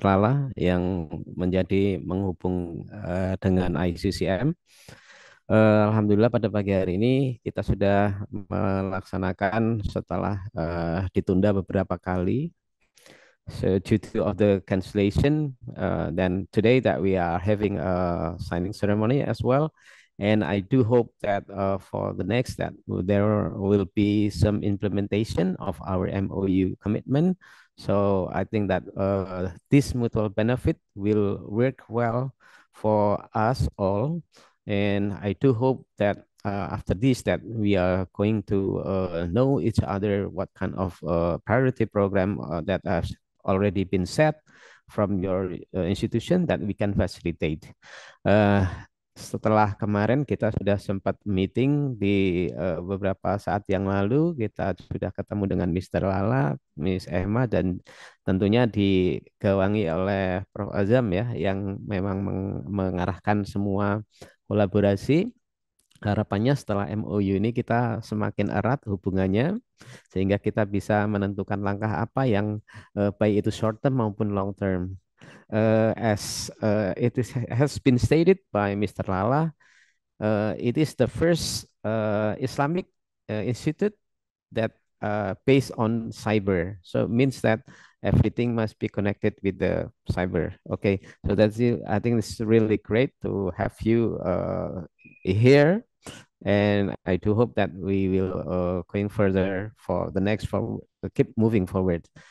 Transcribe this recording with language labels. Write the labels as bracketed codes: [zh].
[id] Lala yang menjadi menghubung dengan ICCM. Alhamdulillah pada pagi hari ini kita sudah melaksanakan setelah ditunda beberapa kali. [en] So due to of the cancellation, then today that we are having a signing ceremony as well. And I do hope that for the next that there will be some implementation of our MOU commitment. So I think that this mutual benefit will work well for us all. And I do hope that after this that we are going to know each other what kind of priority program that has already been set from your institution that we can facilitate. [id] setelah kemarin kita sudah sempat meeting di beberapa saat yang lalu, kita sudah ketemu dengan Mr. Lala, Miss Emma, dan tentunya digawangi oleh Prof. Azam ya, yang memang mengarahkan semua kolaborasi. Harapannya setelah MOU ini kita semakin erat hubungannya, sehingga kita bisa menentukan langkah apa yang baik itu short term maupun long term. [en] As has been stated by Mr. Lala, it is the first Islamic institute that based on cyber. So it means that everything must be connected with the cyber. Okay, so that's it. I think it's really great to have you here, and I do hope that we will going further for the next for keep moving forward.